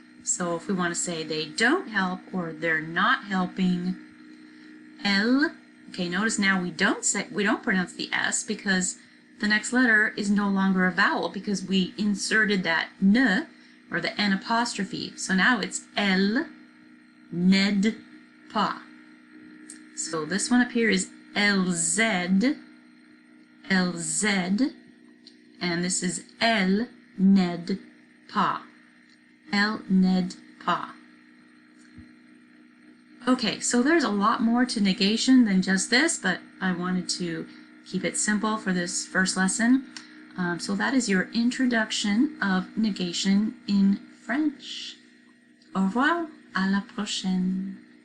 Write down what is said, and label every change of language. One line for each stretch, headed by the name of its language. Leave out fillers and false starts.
English: So if we want to say they don't help or they're not helping, elles. Okay, notice now we don't pronounce the S because the next letter is no longer a vowel because we inserted that ne or the N apostrophe. So now it's
French: elles n'aident pas.
English: So this one up here is
French: elles aident, elles aident,
English: and this is
French: elles n'aident pas, elles n'aident pas.
English: Okay, so there's a lot more to negation than just this, but I wanted to keep it simple for this first lesson. So that is your introduction of negation in French.
French: Au revoir, à la prochaine.